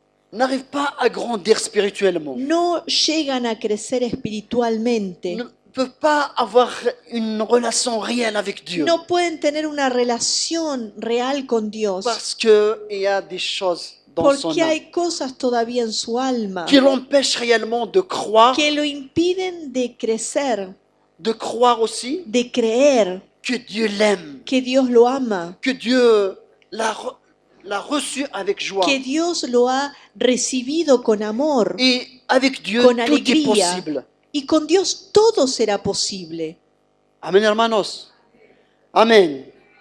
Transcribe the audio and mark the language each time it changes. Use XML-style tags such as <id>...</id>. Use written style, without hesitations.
<fr>n'arrivent pas à grandir spirituellement,</fr> <es>no llegan a crecer espiritualmente,</es> <fr>ne peuvent pas avoir une relation réelle avec Dieu.</fr> <es>no pueden tener una relación real con Dios,</es> <fr>Parce qu'il y a des choses dans son</fr> <es>porque hay cosas todavía en su alma</es> <fr>qui l'empêchent réellement de croire,</fr> <es>que lo impiden de crecer,</es> <fr>de croire aussi</fr> <es>de creer</es> <fr>que Dieu l'aime,</fr> <es>que Dios lo ama,</es> <fr>que Dieu l'a reçu avec joie.</fr> <es>que Dios lo ha recibido con amor.</es> <fr>Et avec Dieu,</fr> <es>Con</es> <fr>tout est</fr> <es>alegría.</es> <fr>possible.</fr> <es>Y con Dios todo será posible. Amen, hermanos. Amen.</es>